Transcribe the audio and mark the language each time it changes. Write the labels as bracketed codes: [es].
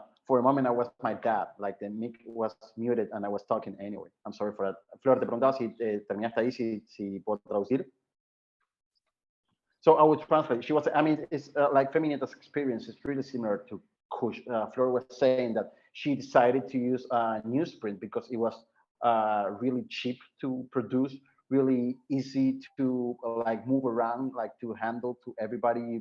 [en] for a moment I was my dad, like the mic was muted and I was talking anyway. I'm sorry for that. [es] Flor, te preguntaba si terminaste ahí, si puedo traducir. [en] So I would translate. She was, I mean, it's like femiñetas experience is really similar to Kush. Flor was saying that she decided to use newsprint because it was really cheap to produce, really easy to like move around, like to handle to everybody.